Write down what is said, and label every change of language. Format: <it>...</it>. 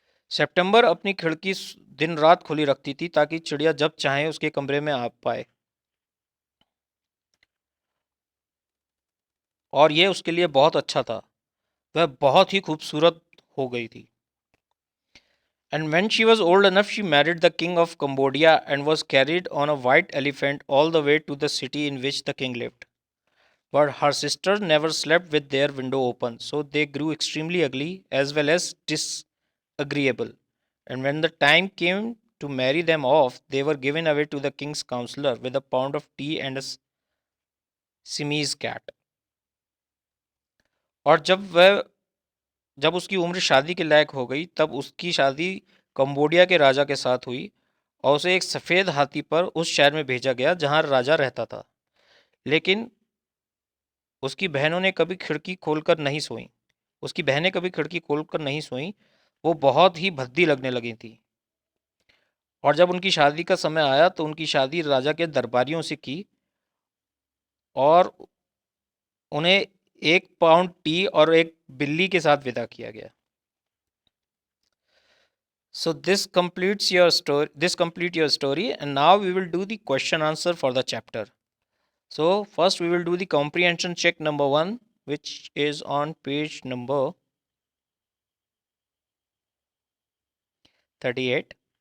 <hi>सितंबर अपनी खिड़की दिन रात खुली रखती थी ताकि चिड़िया जब चाहे उसके कमरे में आ पाए, और यह उसके लिए बहुत अच्छा था। वह बहुत ही खूबसूरत हो गई थी।</hi> <en>And when she was old enough, she married the king of Cambodia and was carried on a white elephant all the way to the city in which the king lived. But her sisters never slept with their window open, so they grew extremely ugly as well as disagreeable. And when the time came to marry them off, they were given away to the king's counselor with a pound of tea and a Siamese cat.</en> <hi>और जब उसकी उम्र शादी के लायक हो गई, तब उसकी शादी कंबोडिया के राजा के साथ हुई और उसे एक सफ़ेद हाथी पर उस शहर में भेजा गया जहां राजा रहता था। लेकिन उसकी बहनों ने कभी खिड़की खोलकर नहीं सोईं। उसकी बहनें कभी खिड़की खोलकर नहीं सोईं। वो बहुत ही भद्दी लगने लगी थी। और जब उनकी शादी का समय आया तो उनकी शादी राजा के दरबारियों से की और उन्हें 1 पाउंड टी और एक बिल्ली के साथ विदा किया गया।</hi> <en>So this complete your story, and now we will do the question answer for the chapter. So first we will do the comprehension check number 1, which is on page number 38.</en>